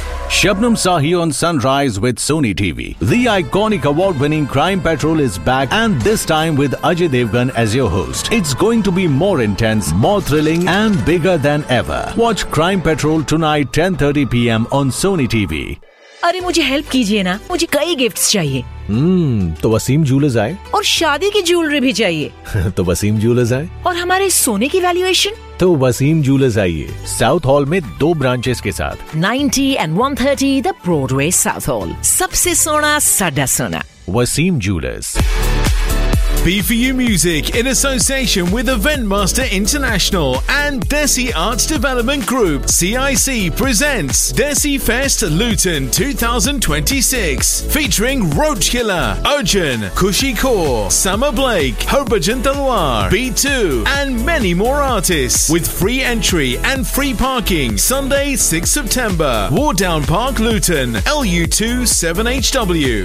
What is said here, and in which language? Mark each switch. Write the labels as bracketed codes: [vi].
[en] Shabnam Sahi on Sunrise with Sony TV. The iconic award-winning Crime Patrol is back, and this time with Ajay Devgan as your host. It's going to be more intense, more thrilling and bigger than ever. Watch Crime Patrol tonight 10:30 p.m. on Sony TV. [hi] अरे मुझे help कीजिए ना, मुझे कई gifts चाहिए. तो Wasim jewellers आए. और शादी की ज्वेलरी भी चाहिए. तो वसीम ज्वेलर्स आए. और हमारे सोने की वैल्यूएशन. तो वसीम ज्वेलर्स आइए, साउथ हॉल में 2 ब्रांचेस के साथ, [en] 90 and 130 the Broadway Southall. [hi] सबसे सोना सड़ा सोना Wasim jewellers. [en] B4U Music in association with Eventmaster International and Desi Arts Development Group, CIC, presents Desi Fest Luton 2026, featuring Roach Killer, Arjun, Kushi Kaur, Summer Blake, Hobajan Talwar, B2, and many more artists, with free entry and free parking, Sunday 6 September, Wardown Park, Luton, LU27HW.